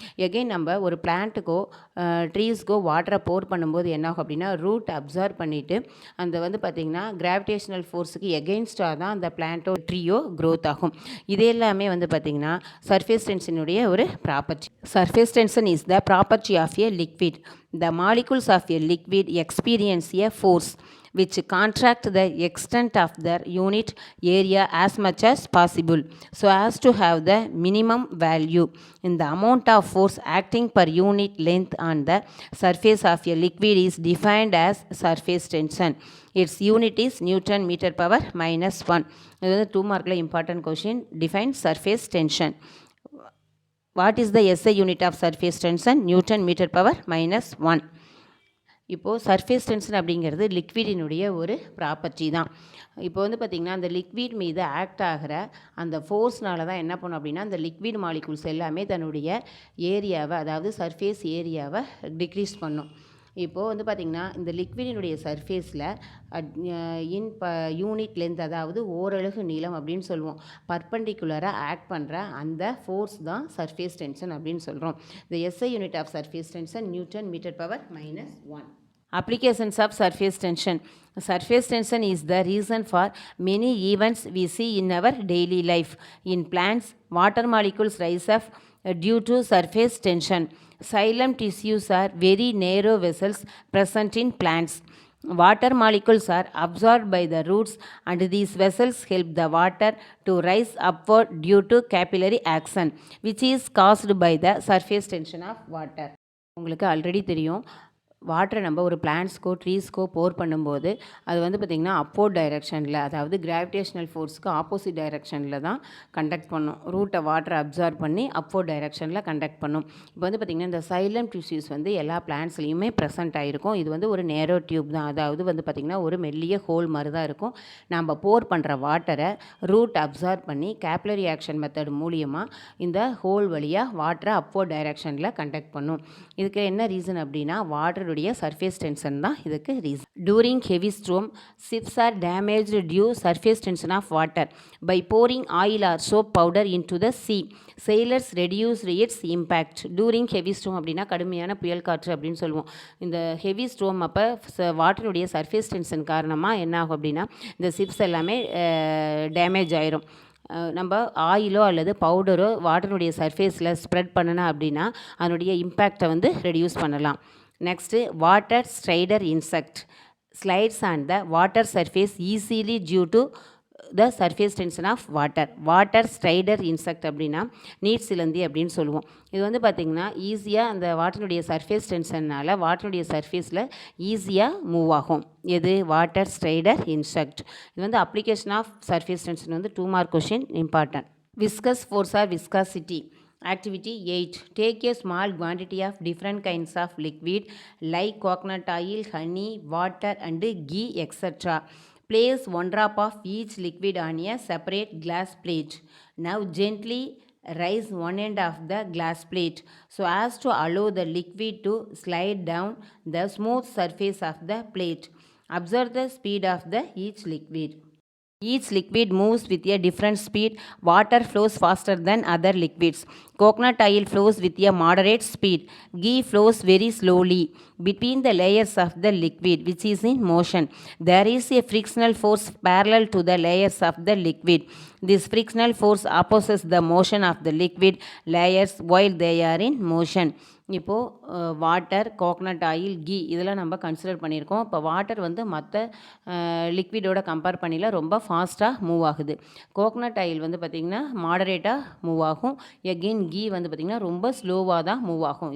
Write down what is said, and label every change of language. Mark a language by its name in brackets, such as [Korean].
[Tamil] Again நம்ம ஒரு பிளான்ட்டுக்கோ ட்ரீஸ்க்கோ வாட்டரை போர் பண்ணும்போது என்னாகும் அப்படின்னா ரூட் அப்சர்வ் பண்ணிவிட்டு அந்த வந்து பார்த்திங்கன்னா கிராவிடேஷனல் ஃபோர்ஸுக்கு எகெயின்ஸ்டாக தான் அந்த பிளான்ட்டோ ட்ரீயோ க்ரோத் ஆகும். இது எல்லாமே வந்து பார்த்திங்கன்னா சர்ஃபேஸ் டென்ஷனுடைய ஒரு property. [English] Surface tension is the property of a liquid. The molecules of a liquid experience a force which contract the extent of their unit area as much as possible so as to have the minimum value in the amount of force acting per unit length on the surface of a liquid is defined as surface tension. Its unit is Newton meter power minus 1. This is 2 mark important question. Define surface tension. What is the SI unit of surface tension? Newton meter power minus 1. [Tamil] இப்போது surface tension அப்படிங்கிறது லிக்விடினுடைய ஒரு property தான். இப்போ வந்து பார்த்திங்கன்னா அந்த liquid மீது act ஆகிற அந்த ஃபோர்ஸ்னால தான் என்ன பண்ணும் அப்படின்னா அந்த லிக்விட் மாலிகுல்ஸ் எல்லாமே தன்னுடைய ஏரியாவை, அதாவது சர்ஃபேஸ் ஏரியாவை டிக்ரீஸ் பண்ணும். இப்போது வந்து பார்த்திங்கன்னா இந்த லிக்விடினுடைய சர்ஃபேஸில் இன் யூனிட் லென்த், அதாவது ஓரலகு நீளம் அப்படின்னு சொல்லுவோம், பர்பண்டிகுலராக ஆக்ட் பண்ணுற அந்த ஃபோர்ஸ் தான் சர்ஃபேஸ் டென்ஷன் அப்படின்னு சொல்கிறோம். [English] இந்த SI unit of surface tension newton metre power -1. Applications of surface tension. Surface tension is the reason for many events we see in our daily life. In plants, water molecules rise up due to surface tension. Xylem tissues are very narrow vessels present in plants. Water molecules are absorbed by the roots, and these vessels help the water to rise upward due to capillary action, which is caused by the surface tension of water. [Tamil] உங்களுக்கு already தெரியும், வாட்டரை நம்ம ஒரு பிளான்ட்ஸ்க்கோ ட்ரீஸ்க்கோ போர் பண்ணும்போது அது வந்து பார்த்திங்கன்னா upward டைரெக்ஷனில், அதாவது கிராவிடேஷனல் ஃபோர்ஸ்க்கு ஆப்போசிட் டைரெக்ஷனில் தான் கண்டக்ட் பண்ணும். ரூட்டை வாட்டரை அப்சார்ப் பண்ணி அப்போர்ட் டைரெக்ஷனில் கண்டக்ட் பண்ணும். இப்போ வந்து பார்த்திங்கன்னா இந்த சைலம் டிஷ்யூஸ் வந்து எல்லா பிளான்ட்ஸ்லேயுமே ப்ரெசென்ட் ஆகிருக்கும். இது வந்து ஒரு நேரோ டியூப் தான், அதாவது வந்து பார்த்திங்கன்னா ஒரு மெல்லிய ஹோல் மாதிரி தான் இருக்கும். நம்ம போர் பண்ணுற வாட்டரை ரூட் அப்சார்ப் பண்ணி கேப்லரி ஆக்ஷன் மெத்தட் மூலியமாக இந்த ஹோல் வழியாக வாட்டரை அப்போர்ட் டைரெக்ஷனில் கண்டக்ட் பண்ணும். இதுக்கு என்ன ரீசன் அப்படின்னா வாட்டருடைய சர்ஃபேஸ் டென்ஷன் தான் இதுக்கு reason. [English] During heavy storm, ships are damaged due surface tension of water. By pouring oil or soap powder into the sea, sailors reduced its impact. During heavy storm [Tamil] அப்படின்னா கடுமையான புயல் காற்று அப்படின்னு சொல்லுவோம். இந்த ஹெவி ஸ்ட்ரோம் அப்போ வாட்டருடைய சர்ஃபேஸ் டென்ஷன் காரணமாக என்ன ஆகும் அப்படின்னா இந்த ஷிப்ஸ் எல்லாமே டேமேஜ் ஆயிரும். நம்ம ஆயிலோ அல்லது பவுடரோ வாட்டருடைய சர்ஃபேஸில் ஸ்ப்ரெட் பண்ணினா அப்படின்னா அதனுடைய இம்பேக்டை வந்து ரெடியூஸ் பண்ணலாம். [English] Next water strider insect slides on the water surface easily due to the surface tension of water. [Tamil] Water strider insect அப்படின்னா நீர் சிலந்தி அப்படின்னு சொல்லுவோம். இது வந்து பார்த்திங்கன்னா ஈஸியாக அந்த வாட்டருடைய சர்ஃபேஸ் டென்ஷன்னால் வாட்டருடைய சர்ஃபேஸில் ஈஸியாக மூவ் ஆகும். எது? Water strider insect. இது வந்து அப்ளிகேஷன் ஆஃப் சர்ஃபேஸ் டென்ஷன் வந்து 2 mark question important. [English] Viscous force or viscosity. Activity 8. Take a small quantity of different kinds of liquid like coconut oil, honey, water and ghee, etc. Place 1 drop of each liquid on a separate glass plate. Now gently raise one end of the glass plate so as to allow the liquid to slide down the smooth surface of the plate. Observe the speed of each liquid. Each liquid moves with a different speed. Water flows faster than other liquids. Coconut oil flows with a moderate speed. Ghee flows very slowly between the layers of the liquid, which is in motion. There is a frictional force parallel to the layers of the liquid. This frictional force opposes the motion of the liquid layers while they are in motion. [Tamil] இப்போது water, coconut oil, key இதெல்லாம் நம்ம consider பண்ணியிருக்கோம். இப்போ water வந்து மற்ற லிக்விடோட compare பண்ணியில் ரொம்ப ஃபாஸ்ட்டாக move ஆகுது. கோகனட் ஆயில் வந்து பார்த்திங்கன்னா மாடரேட்டாக மூவ் ஆகும். எகெயின் கீ வந்து பார்த்திங்கன்னா ரொம்ப ஸ்லோவாக தான் மூவ் ஆகும்.